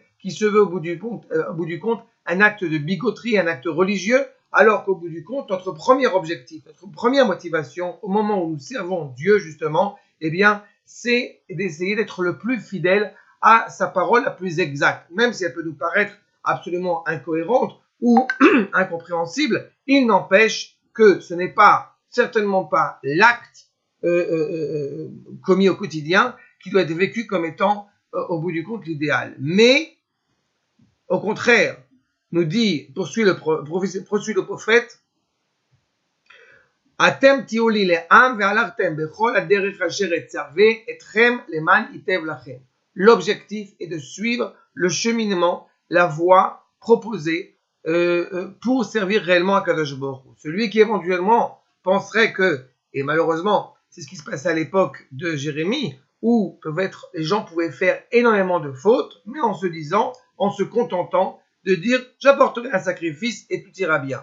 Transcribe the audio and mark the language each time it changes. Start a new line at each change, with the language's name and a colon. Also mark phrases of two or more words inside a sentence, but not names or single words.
French: qui se veut, au bout du compte, un acte de bigoterie, un acte religieux, alors qu'au bout du compte, notre premier objectif, notre première motivation, au moment où nous servons Dieu, justement, eh bien, c'est d'essayer d'être le plus fidèle à sa parole la plus exacte, même si elle peut nous paraître absolument incohérente ou incompréhensible, il n'empêche que ce n'est certainement pas l'acte commis au quotidien qui doit être vécu comme étant, au bout du compte, l'idéal. Mais, au contraire, poursuit le prophète,
Hebrew: אתם תהיו לי לעם והלכתם בכל הדרך אשר אצוה אתכם למען ייטב לכם.
French: L'objectif est de suivre le cheminement, la voie proposée pour servir réellement à Kadosh Baruch Hu. Celui qui éventuellement penserait que, et malheureusement, c'est ce qui se passait à l'époque de Jérémie, où les gens pouvaient faire énormément de fautes, mais en se contentant de dire « j'apporterai un sacrifice et tout ira bien ».